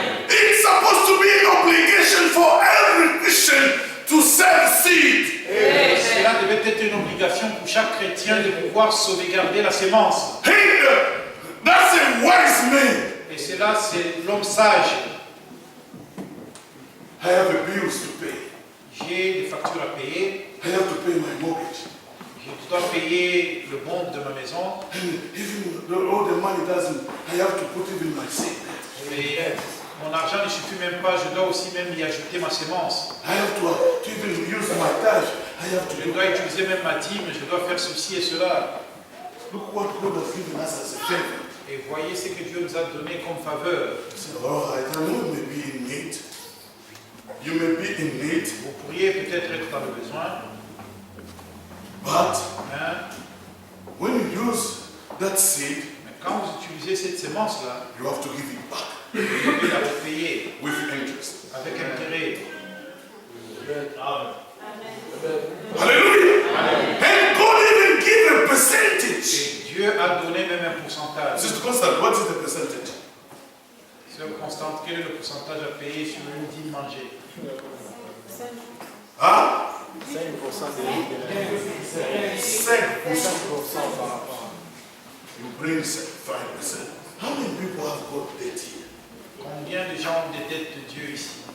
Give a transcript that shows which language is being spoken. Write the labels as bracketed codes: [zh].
[en] It's supposed to be an obligation for every Christian to save seed. [fr] Et cela devait être une obligation pour chaque chrétien de pouvoir sauvegarder la sémence. [en] Hey, that's a wise man. [fr] Et cela, c'est l'homme sage. [en] I have a bills to pay. [fr] J'ai des factures à payer. [en] I have to pay my mortgage. [fr] Je dois payer le bon de ma maison. [en] And even all the money doesn't, I have to put even my seed. [fr] Et mon argent ne suffit même pas. Je dois aussi même y ajouter ma sémence. [en] I have to even use my tithe. I have to [fr] Je [en] do [fr] dois utiliser même ma dîme. Je dois faire ceci et cela. [en] Look what God has given us as a favor. [fr] Et voyez ce que Dieu nous a donné comme faveur. [en] So, all right, I know you may be in need. You may be in need, [fr] Vous pourriez peut-être être dans le besoin. [en] but Hein? when you use that seed, [fr] Mais quand vous utilisez cette sémence-là, [en] you have to give it back [fr] vous devez la repayer [en] with interest. [fr] avec intérêt. [en] Hallelujah. And God even give a percentage. [fr] Et Dieu a donné même un pourcentage. [en] Sister Constant, what is the percentage? [fr] Sœur Constante, quel est le pourcentage à payer sur une dîme mangée? Huh? 5% de 5%. [en] You bring 5%. How many people have got debt here? [fr] Combien de gens ont des dettes de Dieu ici?